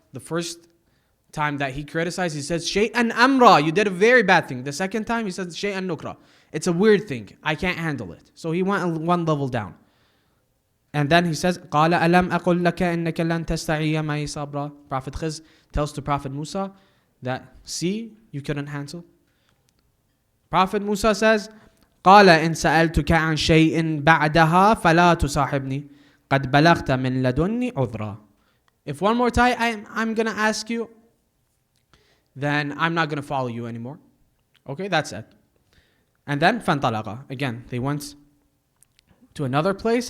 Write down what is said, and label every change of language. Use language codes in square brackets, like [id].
[en] The first time that he criticized, he says, Shay'an amra, you did a very bad thing. The second time, he says, Shay'an nukra. It's a weird thing. I can't handle it. So he went one level down. And then he says, [ar] قَالَ أَلَمْ أَقُلْ لَكَ إِنَّكَ لَن تَسْتَعِيَ مَعِي صَبْرًا. [en] Prophet Khizr tells to Prophet Musa that, see, you couldn't handle. Prophet Musa says, [ar] قال إن سألتك عن شيء بعدها فلا تصاحبني قد بلغت من لدني عذرا. [en] If one more time I'm going to ask you, then I'm not going to follow you anymore. Okay, that's it. And then [ar] فانطلقا. [en] Again, they went to another place.